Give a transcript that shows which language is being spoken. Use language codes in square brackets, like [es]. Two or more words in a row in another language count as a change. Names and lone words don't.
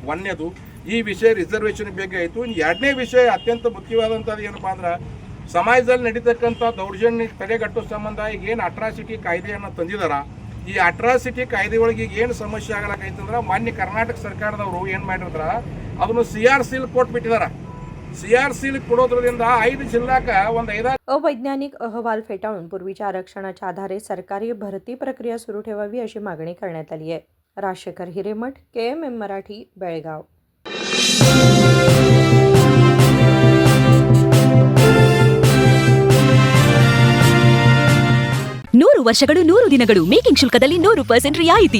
[kn] ಒಂದನೇದು ಈ ವಿಷಯ ರಿಸರ್ವೇಷನ್ ಬಗ್ಗೆ ಆಯಿತು. ಇನ್ನು ಎರಡನೇ ವಿಷಯ ಅತ್ಯಂತ ಮುಖ್ಯವಾದಂಥದ್ದು ಏನಪ್ಪ ಅಂದ್ರೆ, ಸಮಾಜದಲ್ಲಿ ನಡೀತಕ್ಕಂಥ ದೌರ್ಜನ್ಯ ತಡೆಗಟ್ಟೋ ಸಂಬಂಧ ಈಗ ಏನು ಅಟ್ರಾಸಿಟಿ ಕಾಯ್ದೆಯನ್ನು ತಂದಿದಾರ, ಈ ಅಟ್ರಾಸಿಟಿ ಕಾಯ್ದೆ ಒಳಗೆ ಈಗ ಏನು ಸಮಸ್ಯೆ ಆಗಲಾಕೈತಂದ್ರೆ, ಮಾನ್ಯ ಕರ್ನಾಟಕ ಸರ್ಕಾರದವರು ಏನು ಮಾಡಿರ್ತಾರ, ಅದನ್ನು CRC ಕೊಟ್ಬಿಟ್ಟಿದಾರ. CRC ಕೊಡೋದ್ರಿಂದ 5 जिल्ह्याक ಒಂದು 5 [mr] अवैज्ञानिक अहवाल फेटाळून पूर्वीच्या आरक्षणाच्या आधारे सरकारी भरती प्रक्रिया सुरू ठेवावी अशी मागणी करण्यात आली आहे. राजशेखर हिरेमठ, KMM मराठी, बेळगाव. [kn] 100 ವರ್ಷಗಳು 100 ದಿನಗಳು ಮೇಕಿಂಗ್ ಶುಲ್ಕದಲ್ಲಿ 100% ರಿಯಾಯಿತಿ.